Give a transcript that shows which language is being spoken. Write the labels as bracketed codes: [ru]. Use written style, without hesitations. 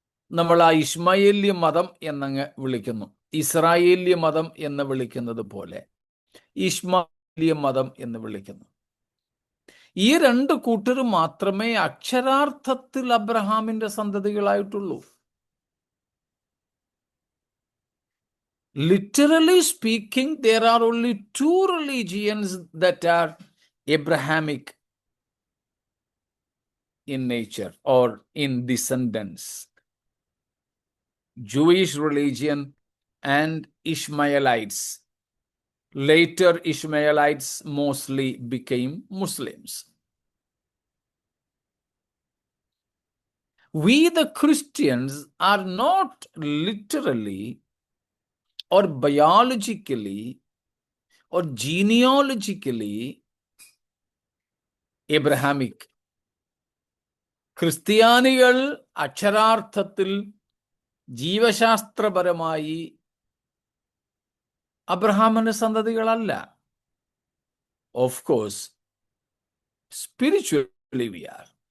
[ml] നമ്മൾ ആ ഇസ്മായേല്യ മതം എന്നങ്ങ് വിളിക്കുന്നു. ഇസ്രായേല്യ മതം എന്ന് വിളിക്കുന്നത് പോലെ ഇസ്മായേല്യ മതം എന്ന് വിളിക്കുന്നു. ഈ രണ്ട് കൂട്ടർ മാത്രമേ അക്ഷരാർത്ഥത്തിൽ അബ്രഹാമിന്റെ സന്തതികളായിട്ടുള്ളൂ. [en] Literally speaking, there are only two religions that are Abrahamic in nature or in descendants: Jewish religion and Ishmaelites. Later, Ishmaelites mostly became Muslims. We, the Christians, are not literally or biologically or genealogically Abrahamic. [ml] ക്രിസ്ത്യാനികൾ അക്ഷരാർത്ഥത്തിൽ ജീവശാസ്ത്രപരമായി അബ്രഹാമിന്റെ സന്തതികളല്ല. [en] Of course spiritually we are.